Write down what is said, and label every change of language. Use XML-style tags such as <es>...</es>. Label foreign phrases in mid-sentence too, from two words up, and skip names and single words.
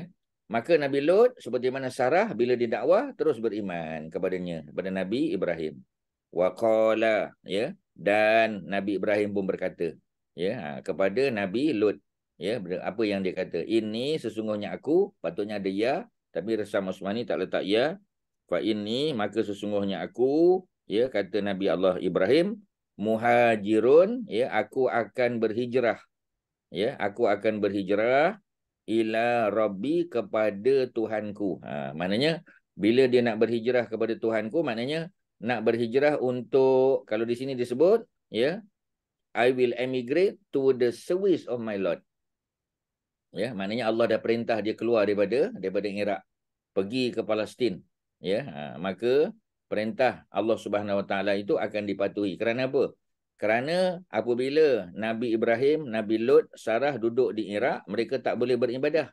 <ms>Maka Nabi Lut seperti mana Sarah bila didakwah terus beriman kepada Nabi Ibrahim. Waqala ya, dan Nabi Ibrahim pun berkata, ya, kepada Nabi Lut, ya, apa yang dia kata, ini sesungguhnya aku, patutnya ada ya, tapi Resam Osmani tak letak ya. Fa ini, maka sesungguhnya aku, ya, kata Nabi Allah Ibrahim, muhajirun, ya, aku akan berhijrah, ya, aku akan berhijrah</ms> <ar>إلى ربي,</ar> <ms>kepada Tuhanku. Maknanya bila dia nak berhijrah kepada Tuhanku, maknanya nak berhijrah untuk, kalau di sini disebut, ya,</ms> <en>I will emigrate to the service of my Lord.</en> <ms>Ya, maknanya Allah dah perintah dia keluar daripada Iraq, pergi ke Palestin. Ya, maka perintah Allah</ms> <ar>سبحانه وتعالى</ar> <ms>itu akan dipatuhi. Kerana apa? Kerana apabila Nabi Ibrahim, Nabi Lut, Sarah duduk di Iraq, mereka tak boleh beribadah.</ms>